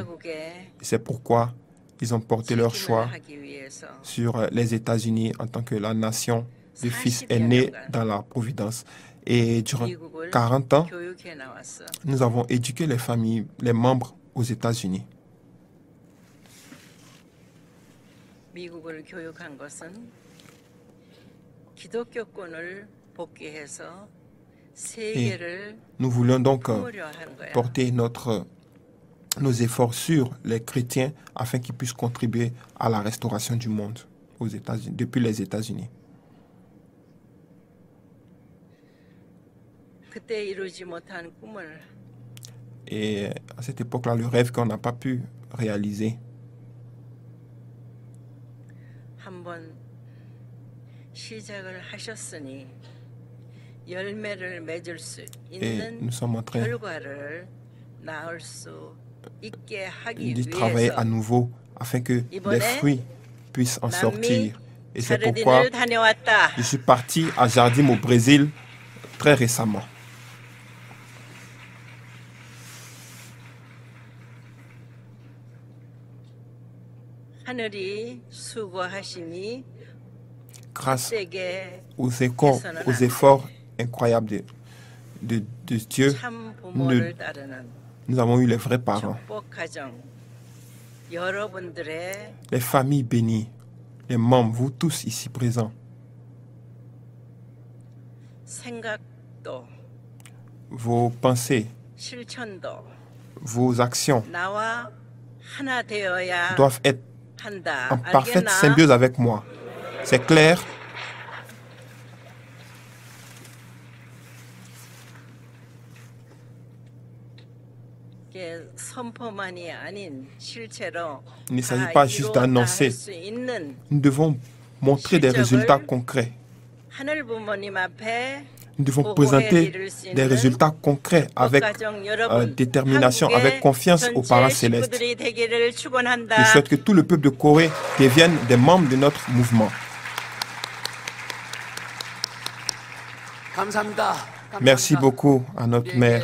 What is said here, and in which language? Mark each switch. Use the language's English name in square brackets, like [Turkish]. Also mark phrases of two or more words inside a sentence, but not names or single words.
[Korean] 장자국의 [French] C'est pourquoi ils ont porté leur choix [Korean] 책임을 하기 위해서 [French] sur les États-Unis en tant que la nation du Fils aîné dans la providence. Et durant [Korean] 미국을 [French] 40 ans, [Korean] 교육해 나왔어. [French] nous avons éduqué les familles, les membres aux États-Unis. [Korean] 미국을 교육한 것은 기독교권을 복귀해서 세계를 [French] Nous voulions donc [Korean] 품으려 한 거야. [French] porter nos efforts sur les chrétiens afin qu'ils puissent contribuer à la restauration du monde aux États-Unis, depuis les États-Unis. [Korean] 그때 이루지 못한 꿈을 [French] Et à cette époque-là, le rêve qu'on n'a pas pu réaliser, [Korean] 한번 시작을 하셨으니 열매를 맺을 수 [French] et [Korean] 있는 [French] nous sommes en train [Korean] 결과를 낳을 수 있게 하기 [French] de travailler à [Korean] 위해서 [French] nouveau afin que [Korean] 이번에 [French] les fruits puissent en [Korean] 남미 [French] sortir. Et c'est pourquoi [Korean] 자르딘을 다녀왔다. [French] je suis parti à Jardim au Brésil très récemment. [Korean] 하늘이 수고하심이 [French] Grâce [Korean] 헛되게 [French] aux efforts incroyables de Dieu, [Korean] 참 부모를 따르는 [French] nous avons eu les vrais parents. [Korean] 축복 가정 여러분들의 [French] Les familles bénies, les membres, vous tous ici présents, [Korean] 생각도 [French] vos pensées, [Korean] 실천도 [French] vos actions [Korean] 나와 하나 되어야 [French] doivent être [Korean] 한다. [French] en parfaite [Korean] 알겠나? [French] symbiose avec moi. C'est clair? [Korean] 이게 선포만이 아닌 실제로 [French] Il ne s'agit [Korean] 다 [French] pas juste [Korean] 이루었다 [French] d'annoncer. [Korean] 할 수 있는 [French] Nous devons montrer des résultats concrets. [Korean] 하늘 부모님 앞에 [French] Nous devons présenter des résultats concrets avec détermination, avec confiance aux parents célestes. Je souhaite que tout le peuple de Corée devienne des membres de notre mouvement. Merci beaucoup à notre mère.